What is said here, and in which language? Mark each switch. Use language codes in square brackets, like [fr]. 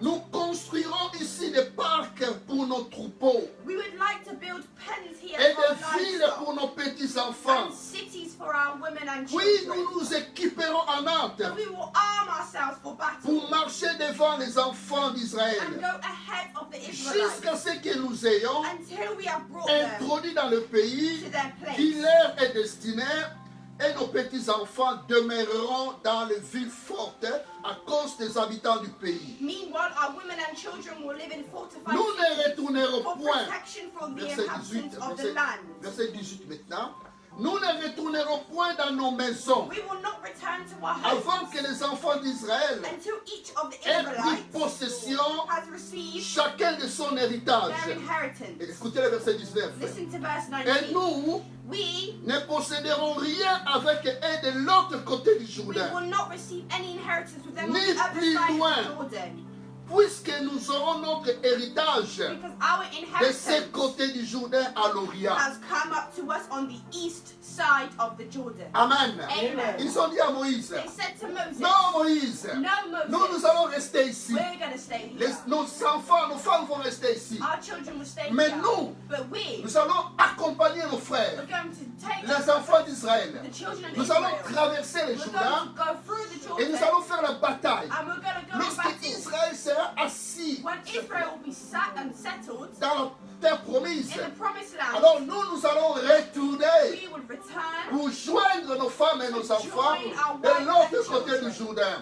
[fr] nous construirons ici des parcs pour nos troupeaux [en] we would like to build pens here [fr] et [en] for our [fr] des villes pour [en] livestock, [fr] nos petits-enfants. [en] and cities for our women and [fr] Puis [en] children. [fr] nous nous équiperons en hâte [en] So we will arm ourselves for battle [fr] pour marcher devant les enfants [en] and [fr] d'Israël [en] go ahead of the Israelites [fr] jusqu'à ce que nous ayons [en] until we have brought them [fr] introduit dans le pays [en] to their [fr] qui [en] place. [fr] leur est destiné, et nos petits-enfants demeureront dans les villes fortes à cause des habitants du pays. [en] Meanwhile, our women and children will live in fortified [fr] Nous ne [en] cities [fr] retournerons [en] for [fr] point. [en] protection from the [fr] Verset 18, [en] inhabitants of the land. [fr] verset 18 maintenant. Nous ne retournerons point dans nos maisons [en] We will not return to our [fr] avant [en] homes [fr] que les enfants d'Israël [en] until each of the [fr] aient pris [en] Israelites [fr] possession [en] has received [fr] chacun de son héritage. [en] their inheritance. [fr] Écoutez le verset 19. [en] Listen to verse [fr] Et [en] 19. [fr] nous [en] We [fr] ne posséderons rien avec eux de l'autre côté du Jourdain, [en] will not receive any inheritance with them on [fr] Ni [en] the other [fr] plus [en] side [fr] loin. [en] of Jordan, [fr] puisque nous aurons notre héritage [en] because our [fr] de ce [en] inheritance [fr] côté du Jourdain à l'Orient. [en] has come up to us on the east side of the Jordan. [fr] Amen. [en] Amen. [fr] Ils ont dit à Moïse, [en] They said to Moses, [fr] non Moïse, [en] no [fr] nous [en] Moses, [fr] allons rester ici. [en] we're going to stay here. [fr] Nos enfants, nos femmes vont rester ici. [en] Our children will stay [fr] Mais [en] here. [fr] nous, [en] But we, [fr] nous allons accompagner nos [en] we're [fr] frères, [en] going to take [fr] les enfants d'Israël. [en] the children of [fr] Nous allons [en] Israel. [fr] traverser le [en] We're [fr] Jourdain [en] going to go through the [fr] et [en] Jordan, [fr] nous allons faire la bataille. [en] and we're going to go in [fr] Lorsque [en] battle. [fr] Israël sera assis [en] When Israel will be sat and settled [fr] dans la terre promise, [en] in the promised land, [fr] alors nous allons retourner [en] we will return [fr] pour joindre nos femmes et nos enfants de l'autre côté du Jourdain.